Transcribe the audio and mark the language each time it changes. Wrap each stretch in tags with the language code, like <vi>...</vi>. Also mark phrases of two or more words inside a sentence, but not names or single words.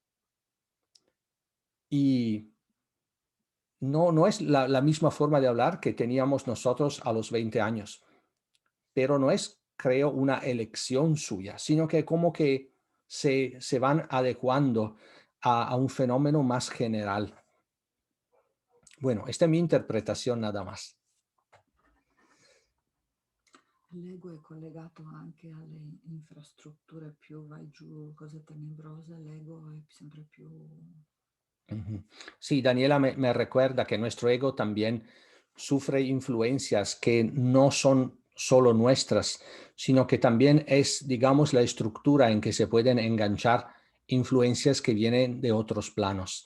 <es>Y no es la misma forma de hablar que teníamos nosotros a los 20 años, pero no es, creo, una elección suya, sino que como que se van adecuando a un fenómeno más general. Bueno, esta es mi interpretación nada más.</es> <it>L'ego è collegato anche alle infrastrutture, più vai giù, cose tenebrose, l'ego è sempre più...</it> <es>Sí, Daniela me recuerda que nuestro ego también sufre influencias que no son solo nuestras, sino que también es, digamos, la estructura en que se pueden enganchar influencias que vienen de otros planos.</es>